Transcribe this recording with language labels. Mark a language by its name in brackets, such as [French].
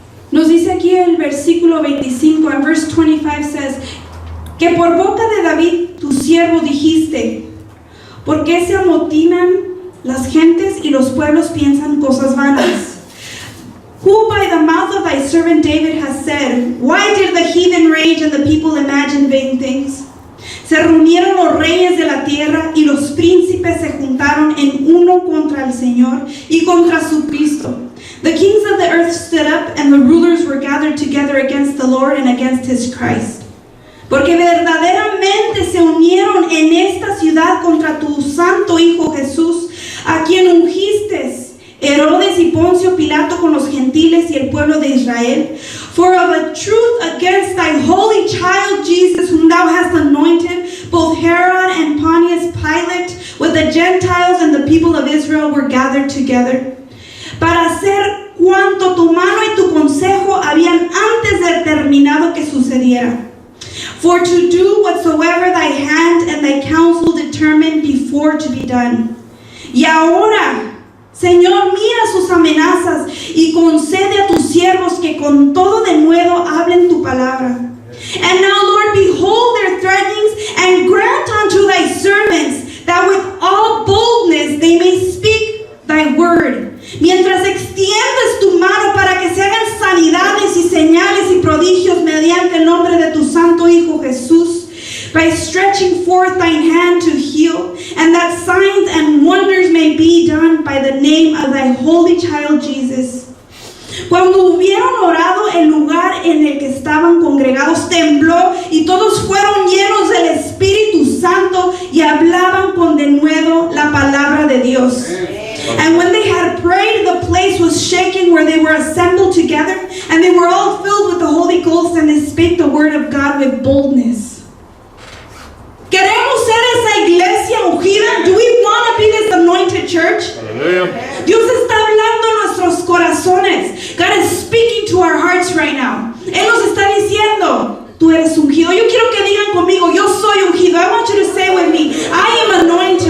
[Spanish] Nos dice aquí el versículo 25, [English] and verse 25 says, [Spanish] que por boca de David, tu siervo, dijiste, ¿por qué se amotinan las gentes y los pueblos piensan cosas vanas? [English] Who by the mouth of thy servant David has said, why did the heathen rage and the people imagine vain things? [Spanish] Se reunieron los reyes de la tierra y los príncipes se juntaron en uno contra el Señor y contra su Cristo. [English] The kings of the earth stood up and the rulers were gathered together against the Lord and against his Christ. [Spanish] Porque verdaderamente se unieron en esta ciudad contra tu santo Hijo Jesús, a quien ungiste, Herodes y Poncio Pilato con los gentiles y el pueblo de Israel. [English] For of a truth against thy holy child Jesus, whom thou hast anointed, both Herod and Pontius Pilate with the Gentiles and the people of Israel were gathered together, [Spanish] para hacer cuanto tu mano y tu consejo habían antes determinado que sucediera. [English] For to do whatsoever thy hand and thy counsel determined before to be done. [Spanish] Y ahora, Señor, mira sus amenazas y concede a tus siervos que con todo denuedo hablen tu palabra. [English] And now, Lord, behold their threatenings, and grant unto thy servants that with all boldness they may speak thy word. [Spanish] Mientras extiendes tu mano para que se hagan sanidades y señales y prodigios mediante el nombre de tu santo Hijo Jesús, [English] by stretching forth thine hand to heal, and that signs and wonders may be done by the name of thy holy child Jesus. [Spanish] Cuando hubieron orado, el lugar en el que estaban congregados tembló y todos fueron llenos del Espíritu Santo y hablaban con denuedo la palabra de Dios. [English] And when they had prayed, the place was shaken where they were assembled together, and they were all filled with the Holy Ghost, and they spake the word of God with boldness. [Spanish] ¿Queremos ser esa iglesia ungida? [English] Do we want to be this anointed church? Hallelujah. [Spanish] Dios está hablando a nuestros corazones. [English] God is speaking to our hearts right now. [Spanish] Él nos está diciendo, tú eres ungido. Yo quiero que digan conmigo, yo soy ungido. [English] I want you to say with me, I am anointed.